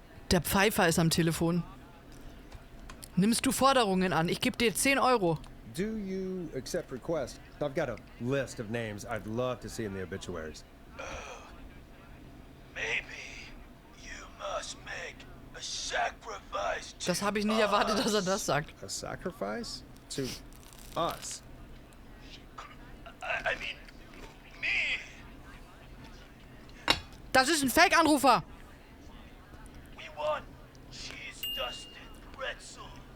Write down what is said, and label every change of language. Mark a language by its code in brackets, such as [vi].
[de] Der Pfeifer ist am Telefon. Nimmst du Forderungen an? Ich gebe dir 10 Euro. [en] Do you accept requests? I've got a list of names I'd love to see in the obituaries. Maybe you must make a sacrifice to [de] Das habe ich nicht erwartet, dass er das sagt. [en] A sacrifice? To us? I mean, me. [de] Das ist ein Fake-Anrufer. [en] We want cheese-dusted pretzels.